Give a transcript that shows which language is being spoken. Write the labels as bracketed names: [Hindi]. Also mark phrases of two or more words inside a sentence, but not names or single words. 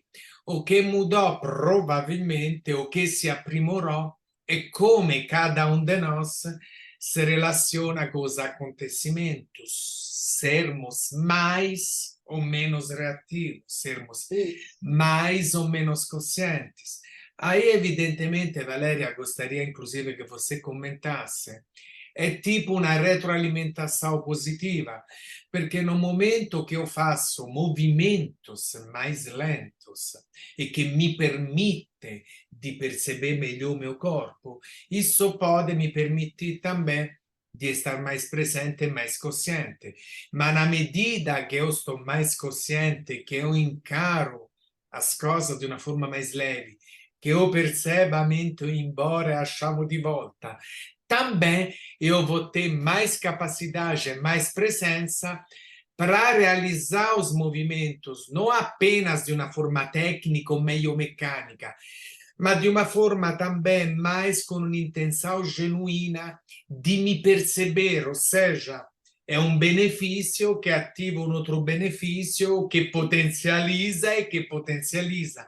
[Portuguese] O que mudou, provavelmente, o que se aprimorou, é como cada um de nós se relaciona com os acontecimentos, sermos mais ou menos reativos, sermos Isso. mais ou menos conscientes. Aí, evidentemente, Valéria, gostaria inclusive que você comentasse. [Italian] È tipo una [Portuguese] retroalimentação positiva, perché no momento [Italian] che io faccio [Portuguese] movimentos mais lentos e [Italian] che mi permette di [Portuguese] perceber melhor o meu corpo, isso pode me permitir também de estar mais presente e mais consciente. Ma na medida que eu estou mais consciente, que eu encaro as coisas de uma forma mais leve, que eu perceba a mente ir embora e a chamo de volta, também eu vou ter mais capacidade, mais presença para realizar os movimentos, não apenas de uma forma técnica ou meio mecânica, mas de uma forma também mais com uma intenção genuína de me perceber, ou seja, é um benefício que ativa um outro benefício que potencializa e que potencializa.